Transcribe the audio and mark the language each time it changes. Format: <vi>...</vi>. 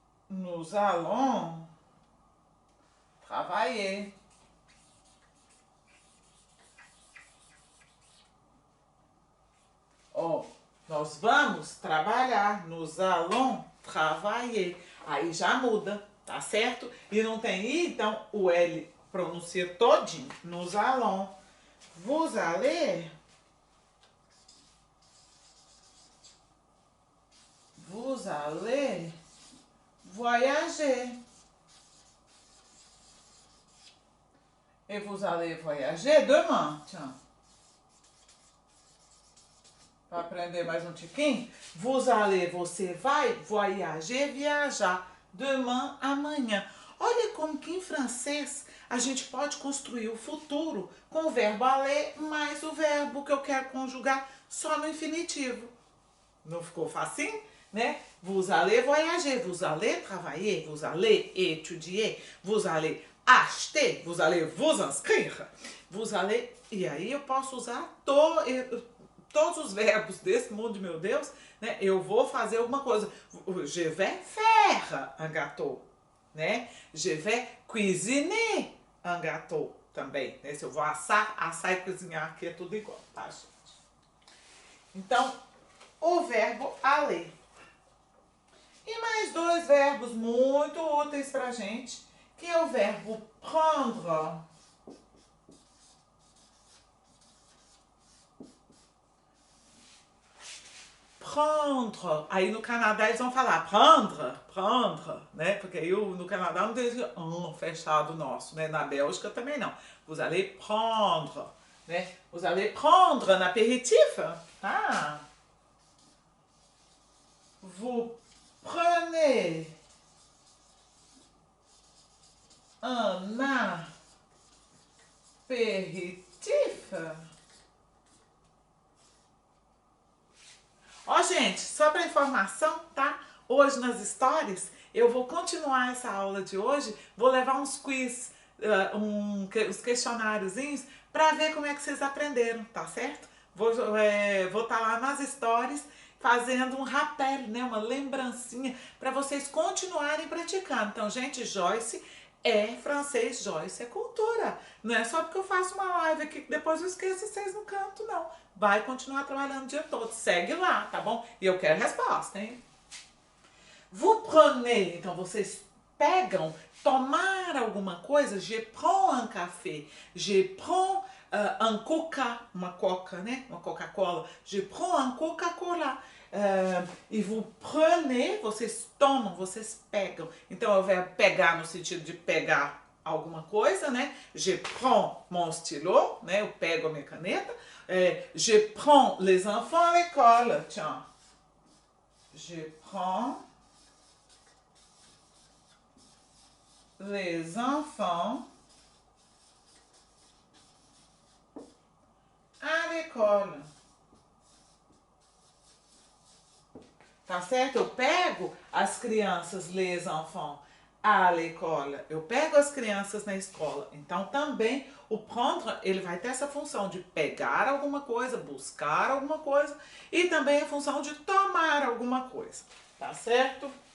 <fr>Nous allons travailler.</fr> <pt>Nós vamos trabalhar.</pt> <fr>Nous allons travailler.</fr> <pt>Aí já muda, tá certo? E não tem I, então o L pronuncia todinho.</pt> <fr>Nous allons. Vous allez. Vous allez voyager. Et vous allez voyager demain. Tiens.</fr> <pt>Para aprender mais um tiquinho.</pt> <fr>Vous allez,</fr> <pt>você vai. Voyager, viajar. Demain, amanhã. Olha como que em francês a gente pode construir o futuro com o verbo aller mais o verbo que eu quero conjugar só no infinitivo. Não ficou facinho? Né?</pt> <fr>Vous allez voyager, vous allez travailler, vous allez étudier, vous allez acheter, vous allez vous inscrire, vous allez...</fr> <pt>E aí eu posso usar todos os verbos desse mundo, meu Deus, né? Eu vou fazer alguma coisa.</pt> <fr>Je vais faire un gâteau, né? Je vais cuisiner un gâteau</fr> <pt>também, né? Se eu vou assar e cozinhar, aqui é tudo igual, tá, gente? Então, o verbo aller. E mais dois verbos muito úteis pra gente, que é o verbo prendre. Prendre. Aí no Canadá eles vão falar prendre, prendre, né? Porque aí no Canadá não tem esse fechado nosso, né? Na Bélgica também não.</pt> <fr>Vous allez prendre,</fr> <pt>né?</pt> <fr>Vous allez prendre un apéritif. Ah. Vous prenez un apéritif.</fr> <pt>Ó, gente, só para informação, tá? Hoje nas stories, eu vou continuar essa aula de hoje, vou levar uns quiz, uns questionáriozinhos, para ver como é que vocês aprenderam, tá certo? Vou estar lá nas stories, fazendo um rappel, né? Uma lembrancinha, para vocês continuarem praticando. Então, gente, Joyce é francês, Joyce é cultura. Não é só porque eu faço uma live aqui que depois eu esqueço vocês no canto, não. Vai continuar trabalhando o dia todo. Segue lá, tá bom? E eu quero resposta, hein?</pt> <fr>Vous prenez,</fr> <pt>então vocês pegam, tomar alguma coisa.</pt> <fr>Je prends un café. Je prends un coca,</fr> <pt>uma coca, né?</pt> <fr>Uma Coca-Cola. Je prends un Coca-Cola.</fr> <pt>E</pt> <fr>vous prenez,</fr> <pt>vocês tomam, vocês pegam. Então é o verbo pegar no sentido de pegar alguma coisa, né?</pt> <fr>Je prends mon stylo,</fr> <pt>né? Eu pego a minha caneta.</pt> <fr>Je prends les enfants à l'école. Tiens. Je prends les enfants à l'école.</fr> <pt>Tá certo? Eu pego as crianças,</pt> <fr>les enfants, à l'école.</fr> <pt>Eu pego as crianças na escola. Então também o prendre, ele vai ter essa função de pegar alguma coisa, buscar alguma coisa e também a função de tomar alguma coisa. Tá certo?</pt>